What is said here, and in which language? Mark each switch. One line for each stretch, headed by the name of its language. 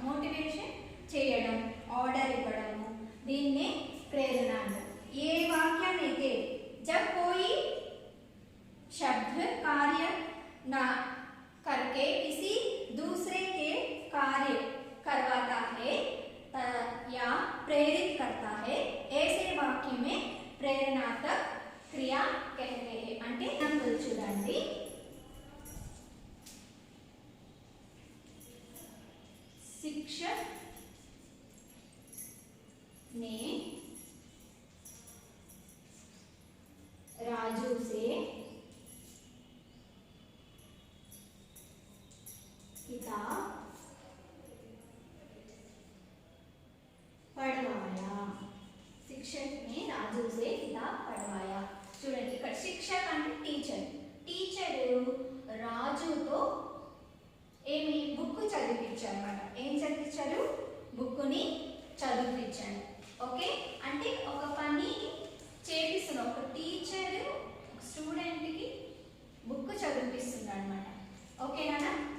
Telugu: Motivation చేయడం, order ఇవ్వడము, దీన్నే ప్రేరణ అంటారు. ఏ వాక్యాన్నైతే
Hindi: जब कोई शब्द कार्य ना करके किसी दूसरे के कार्य करवाता है या प्रेरित करता है, ऐसे वाक्य में प्रेरणात्मक क्रिया कहते हैं.
Telugu: అంటే ఎగ్జాంపుల్ చూడండి.
Hindi: शिक्षक ने राजू से किताब पढ़वाया. शिक्षक ने राजू से किताब पढ़वाया.
Telugu: చూడండి ఇక్కడ శిక్షక్ అంటే టీచర్. టీచరు రాజుతో ఏమి బుక్ చదివించారు అన్నమాట. ఏం చదివించారు? బుక్కుని చదివించారు, ఓకే. అంటే ఒక పని చేపిస్తున్న ఒక టీచర్ స్టూడెంట్ కి బుక్ చదివిస్తుంది అన్నమాట, ఓకేనా.